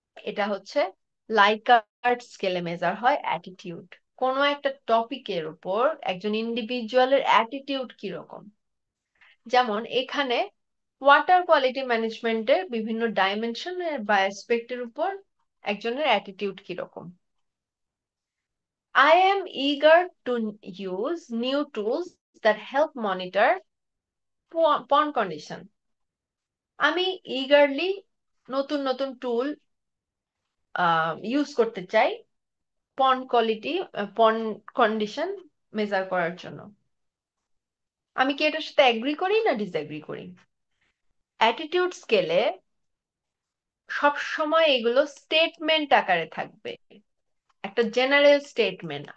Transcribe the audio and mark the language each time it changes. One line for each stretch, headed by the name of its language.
Bangla: এটা হচ্ছে লাইকার্ট স্কেলে মেজার হয় অ্যাটিটিউড। কোনো একটা টপিকের উপর একজন ইন্ডিভিজুয়ালের অ্যাটিটিউড কিরকম। যেমন এখানে ওয়াটার কোয়ালিটি ম্যানেজমেন্টের বিভিন্ন ডাইমেনশন বা অ্যাসপেক্টের উপর একজনের অ্যাটিটিউড কিরকম।
English: I am eager to use new tools that help monitor pond condition.
Bangla: আমি eagerly নতুন নতুন টুল ইউজ করতে চাই পন্ড কোয়ালিটি, পন্ড কন্ডিশন মেজার করার জন্য। আমি কি এটার সাথে এগ্রি করি না ডিসএগ্রি করি? অ্যাটিটিউড স্কেলে সব সময় এগুলো স্টেটমেন্ট আকারে থাকবে, একটা জেনারেল স্টেটমেন্ট।